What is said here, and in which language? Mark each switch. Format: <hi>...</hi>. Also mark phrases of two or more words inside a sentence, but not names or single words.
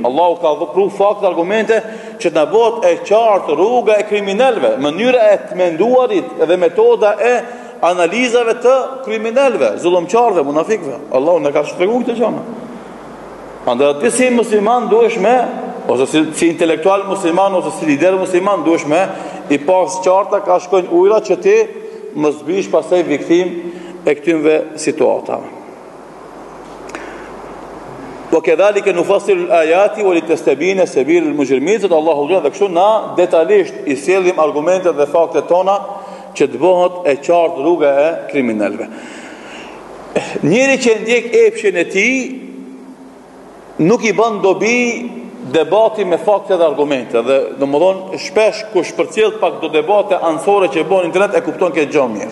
<sq>Allahu ka dhënë fakte, argumente që të na bëhet e qartë rruga e kriminalëve, mënyra e të menduarit dhe metoda e analizave të kriminalëve, zullumçarëve, munafikëve. Allahu na ka shpjeguar këtë gjë. Andaj ti si musliman duhesh me, ose si intelektual musliman ose si lider musliman duhesh me i pas qarta ka shkojnë ujra që ti mos bish pastaj viktim e këtyre situatave.</sq> <ar>وكذلك نفصل الآيات ولتستبين سبيل المجرمين.</ar> <sq>Allahu Xhelal dhe kështu na detajisht i sjellim argumentet dhe faktet tona që të bëhet e qartë rruga e kriminalëve. Njëri që ndjek epshin e tij nuk i bën dobi debati me fakte dhe argumente, dhe domethënë shpesh kush përcjell pak do debate anësore që bën internet e kupton këtë gjë mirë.</sq>